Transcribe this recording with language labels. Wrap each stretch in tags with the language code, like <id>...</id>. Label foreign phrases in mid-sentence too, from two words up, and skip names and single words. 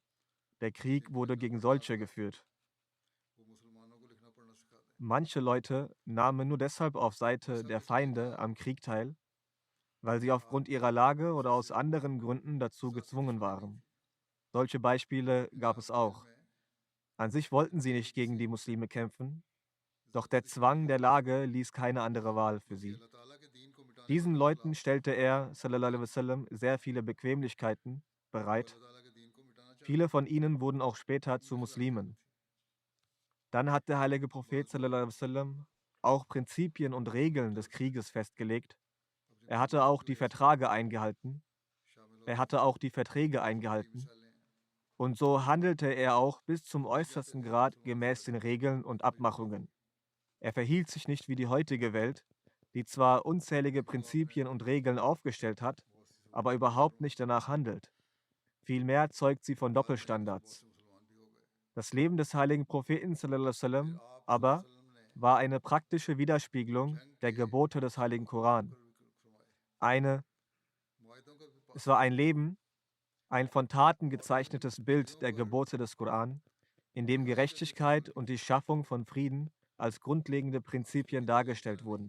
<de>Der Krieg wurde gegen solche geführt. Manche Leute nahmen nur deshalb auf Seite der Feinde am Krieg teil, weil sie aufgrund ihrer Lage oder aus anderen Gründen dazu gezwungen waren. Solche Beispiele gab es auch. An sich wollten sie nicht gegen die Muslime kämpfen, doch der Zwang der Lage ließ keine andere Wahl für sie. Diesen Leuten stellte er,</de> <ar>صلى الله عليه وسلم,</ar> <de>sehr viele Bequemlichkeiten bereit. Viele von ihnen wurden auch später zu Muslimen. Dann hat der heilige Prophet</de> <ar>صلى الله عليه وسلم</ar> <de>auch Prinzipien und Regeln des Krieges festgelegt. Er hatte auch die Verträge eingehalten. Und so handelte er auch bis zum äußersten Grad gemäß den Regeln und Abmachungen. Er verhielt sich nicht wie die heutige Welt, die zwar unzählige Prinzipien und Regeln aufgestellt hat, aber überhaupt nicht danach handelt. Vielmehr zeugt sie von Doppelstandards. Das Leben des heiligen Propheten</de> <ar>صلى الله عليه وسلم</ar> <de>aber war eine praktische Widerspiegelung der Gebote des heiligen Koran. Es war ein Leben, ein von Taten gezeichnetes Bild der Gebote des Koran, in dem Gerechtigkeit und die Schaffung von Frieden als grundlegende Prinzipien dargestellt wurden.</de>